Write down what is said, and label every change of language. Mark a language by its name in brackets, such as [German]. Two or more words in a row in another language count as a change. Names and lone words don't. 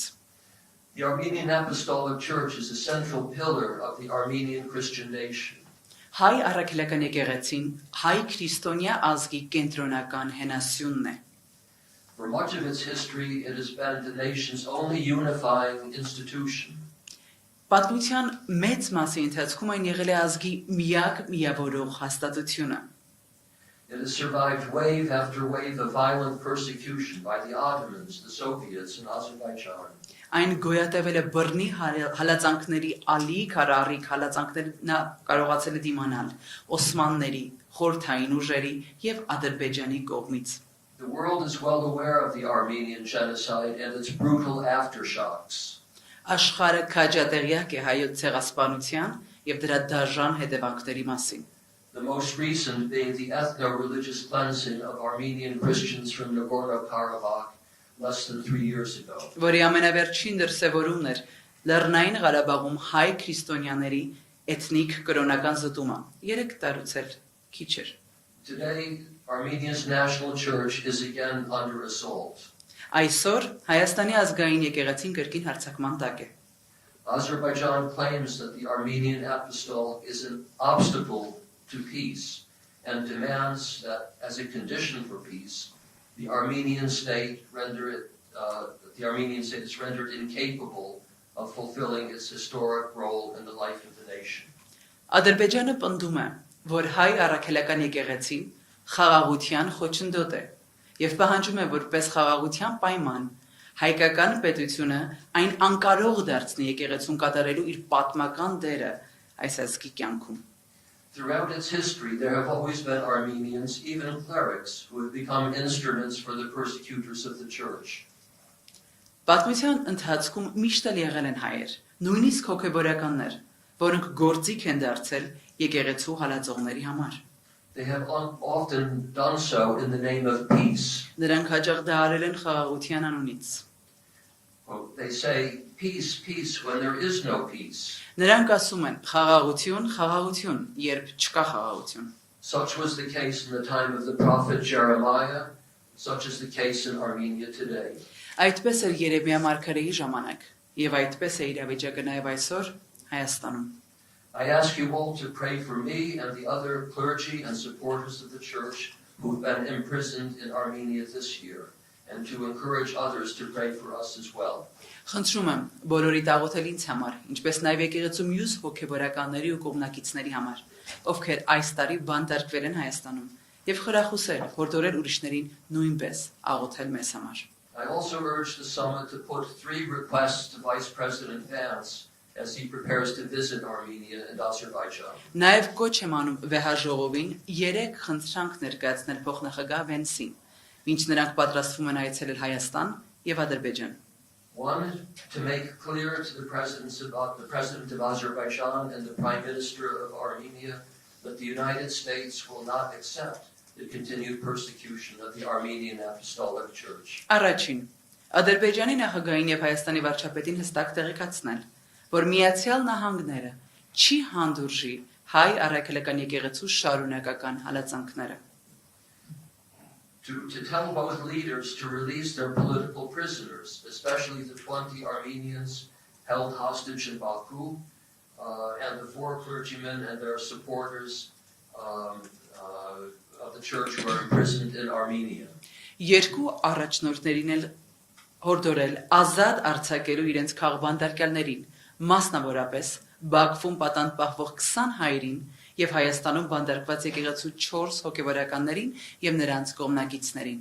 [English] The Armenian Apostolic Church is a central pillar of the Armenian Christian nation. [Armenian] Հայ առաքելական եկեղեցին հայ քրիստոնյա ազգի կենտրոնական հենասյունն է։ [English] For much of its history, it has been the nation's only unifying institution. [Armenian] Պատմության մեծ մասի ընթացքում այն եղել է ազգի միակ միավորող հաստատությունը։ [English] It has survived wave after wave of violent persecution by the Ottomans, the Soviets, and Azerbaijan. [Armenian] Այն գոյատևել է բռնի հալածանքների ալիք առառիք հալածանքներին կարողացել է դիմանալ Օսմանների, խորհրդային ուժերի եւ Ադրբեջանի կողմից։ [English] The world is well aware of the Armenian genocide and its brutal aftershocks. [Armenian] Աշխարհը քաջատեղյակ է հայոց ցեղասպանության եւ դրա դաժան հետևանքների մասին։ [English] The most recent being the ethno-religious cleansing of Armenian Christians from Nagorno-Karabakh less than 3 years ago. [Armenian] Որի ամենավերջին դրսևորումն էր Լեռնային Ղարաբաղում հայ քրիստոնյաների էթնիկ կրոնական զտումը։ 3 տարուց էլ քիչ էր։ [English] Today, Armenia's national church is again under assault. [Armenian] Այսօր Հայաստանի ազգային եկեղեցին կրկին հարձակման տակ է։ [English] Azerbaijan claims that the Armenian apostolic is an obstacle to peace and demands that, as a condition for peace, the Armenian state is rendered incapable of fulfilling its historic role in the life of the nation. [Armenian] Ադրբեջանը պնդում է, որ հայ առաքելական եկեղեցին խաղաղության խոչընդոտ է եւ պահանջում է որպես խաղաղության պայման հայկական պետությունը այն անկարող դարձնի եկեղեցուն կատարելու իր պատմական դերը այս ազգի կյանքում։ [English] Throughout its history, there have always been Armenians, even clerics, who have become instruments for the persecutors of the church. [Armenian] Պատմության ընթացքում միշտ եղել են հայեր, նույնիսկ հոգեբորականներ, որոնք գործիք են դարձել եկեղեցու հալածողների համար։ [English] They have often done so in the name of peace. [Armenian] Նրանք հաճախ դա արել են խաղաղության անունից։ [English] They say, peace, peace, when there is no peace. [Armenian] Նրանք ասում են խաղաղություն, խաղաղություն, երբ չկա խաղաղություն։ [English] Such was the case in the time of the prophet Jeremiah, such is the case in Armenia today. [Armenian] Այդպես էր Երեմիա մարգարեի ժամանակ, եւ այդպես է իրավիճակը նաեւ այսօր Հայաստանում։ [English] I ask you all to pray for me and the other clergy and supporters of the church who have been imprisoned in Armenia this year, and to encourage others to pray for us as well. [Armenian] Խնդրում եմ բոլորի աղոթել ինձ համար, ինչպես նաև եկեղեցու մյուս հոգեբորականների ու կողմնակիցների համար, ովքեր այս տարի բանտարկվել են Հայաստանում, եւ խրախուսել, հորդորել ուրիշներին նույնպես աղոթել մեզ համար։ [English] I also urge the summit to put 3 requests to Vice President Vance as he prepares to visit Armenia and Azerbaijan. [Armenian] Նաև կոչ եմ անում վեհաժողովին 3 խնդրանք ներկայացնել փոխնախագահ Վենսին, ինչ նրանք պատրաստվում են այցելել Հայաստան եւ Ադրբեջան։ [English] 1, to make clear to the President of Azerbaijan and the Prime Minister of Armenia that the United States will not accept the continued persecution of the Armenian Apostolic Church. [Armenian] Առաջին, Ադրբեջանի նախագահին եւ Հայաստանի վարչապետին հստակ տեղեկացնել, որ Միացյալ Նահանգները չի հանդուրժի հայ առաքելական եկեղեցու շարունակական հալածանքները։ [English] To tell both leaders to release their political prisoners, especially the 20 Armenians held hostage in Baku, and the 4 clergymen and their supporters of the church who are imprisoned in Armenia. [Armenian] Երկու առաջնորդներին էլ հորդորել ազատ արձակելու իրենց քաղբանտարկյալներին, մասնավորապես Բաքվում պատանդ պահվող 20 հայերին եւ Հայաստանում բանտարկված եկեղեցու 4 հոգեվորականներին եւ նրանց կողմնակիցներին։